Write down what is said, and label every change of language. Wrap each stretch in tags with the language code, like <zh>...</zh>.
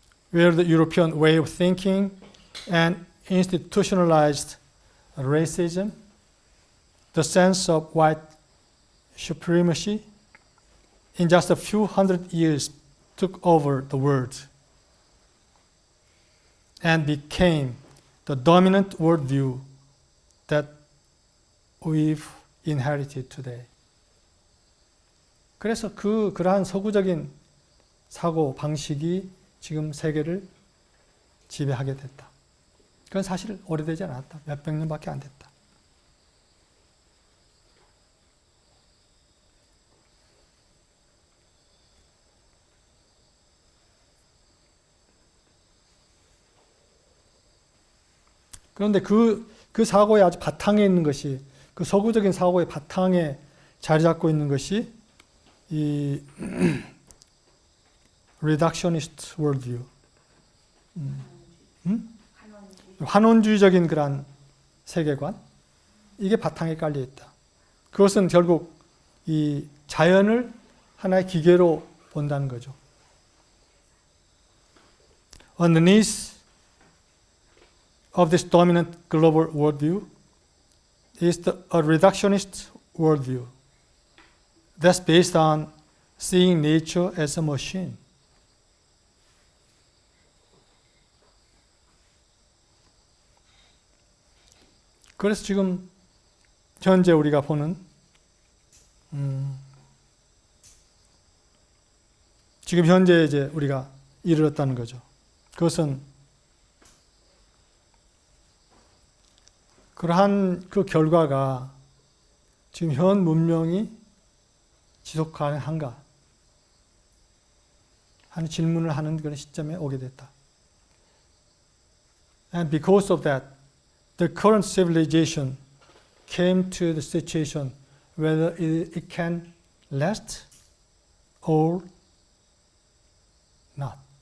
<en>where the European way of thinking and institutionalized racism, the sense of white supremacy, in just a few hundred years took over the world and became the dominant worldview that we've inherited today.</en> <ko>그래서 그러한 서구적인 사고 방식이 지금 세계를 지배하게 됐다. 그건 사실 오래되지 않았다. 몇백 년밖에 안 됐다. 그런데 그 사고의 아주 바탕에 있는 것이, 그 서구적인 사고의 바탕에 자리 잡고 있는 것이 이 reductionist worldview, 환원주의적인 그런 세계관, 이게 바탕에 깔려 있다. 그것은 결국 이 자연을 하나의 기계로 본다는 거죠.</ko> <en>Underneath of this dominant global worldview is a reductionist worldview that's based on seeing nature as a machine.</en> <ko>그래서 지금 현재 우리가 보는 지금 현재 이제 우리가 이르렀다는 거죠. 그것은 그러한 그 결과가 지금 현 문명이 지속 가능한가 하는 질문을 하는 그런 시점에 오게 됐다.</ko> <en>And because of that, the current civilization came to the situation whether it can last or not.</en>